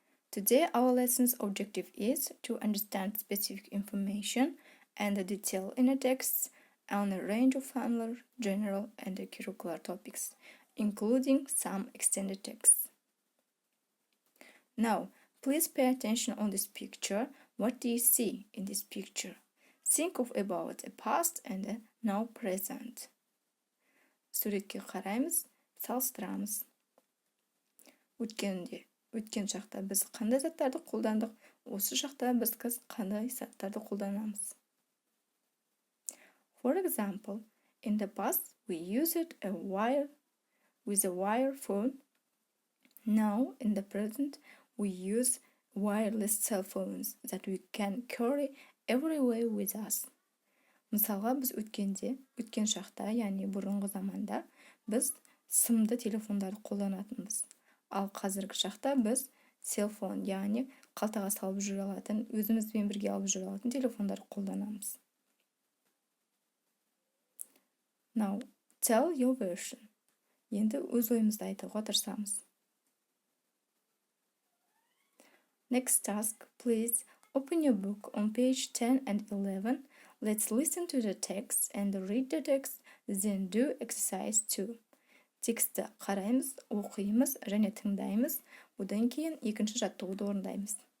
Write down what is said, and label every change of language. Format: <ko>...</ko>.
<en>Today our lesson's objective is to understand specific information and the detail in a text on a range of familiar, general, and curricular topics, including some extended texts. Now, please pay attention on this picture. What do you see in this picture? Think of about a past and a now present.</en> <kk>Суретке қараймыз, салыстырамыз. Өткен шақта біз қандай заттарды қолдандық, осы шақта біз қандай заттарды қолданамыз.</kk> <en>For example, in the past we used a wire phone. Now, in the present, we use wireless cell phones that we can carry everywhere with us.</en> <kk>Мысалға, біз өткен шақта, яғни бұрынғы заманда, біз сымды телефондарды қолданатынбыз. Ал қазіргі шақта біз селфон, яғни қалтаға салып жүре алатын, өзімізбен бірге алып жүре алатын телефондарды қолданамыз.</kk> <en>Now, tell your version.</en> <kk>Енді өз ойымызды айтуға тырысамыз.</kk> <en>Next task, please open your book on page 10 and 11. Let's listen to the text and read the text, then do exercise 2.</en> <kk>Тексті қараймыз, оқимыз және тыңдаймыз, одан кейін екінші жаттығуды орындаймыз.</kk>